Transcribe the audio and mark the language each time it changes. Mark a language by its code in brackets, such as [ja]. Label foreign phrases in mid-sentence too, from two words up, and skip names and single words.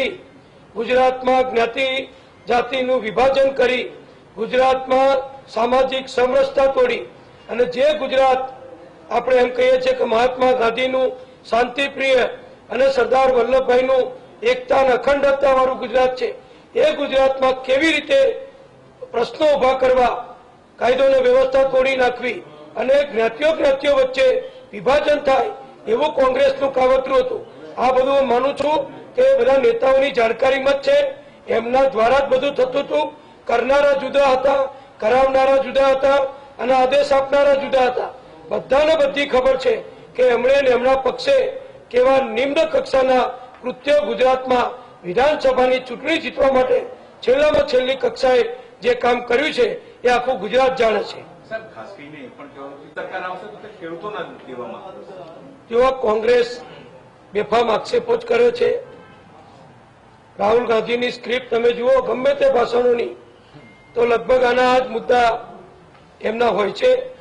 [gu] ગુજરાતમાં જ્ઞાતિ જાતિનું વિભાજન કરી ગુજરાતમાં સામાજિક સમરસતા તોડી અને જે ગુજરાત આપણે એમ કહીએ છીએ કે મહાત્મા ગાંધીનું શાંતિપ્રિય અને સરદાર વલ્લભભાઈનું એકતા અને અખંડતાવાળું ગુજરાત છે એ ગુજરાતમાં કેવી રીતે પ્રશ્નો ઉભા કરવા કાયદો ને વ્યવસ્થા તોડી નાખવી અને જ્ઞાતિઓ વચ્ચે વિભાજન થાય એવું કોંગ્રેસનું કાવતરું હતું। આ બધું હું માનું છું કે બધા નેતાઓની જાણકારી મત છે એમના દ્વારા જ બધું થતું હતું। કરનારા જુદા હતા કરાવનારા જુદા હતા અને આદેશ આપનારા જુદા હતા। બધાને બધી ખબર છે કે એમણે ને એમના પક્ષે કેવા નિમ્ન કક્ષાના કૃત્યો ગુજરાતમાં વિધાનસભાની ચૂંટણી જીતવા માટે છેલ્લામાં છેલ્લી કક્ષાએ જે કામ કર્યું છે એ આખું ગુજરાત જાણે છે। તેવા કોંગ્રેસ બેફામ આક્ષેપો જ કરે છે। રાહુલ ગાંધીની સ્ક્રિપ્ટ તમે જુઓ ગમે તે ભાષણોની, તો લગભગ આના જ મુદ્દા એમના હોય છે.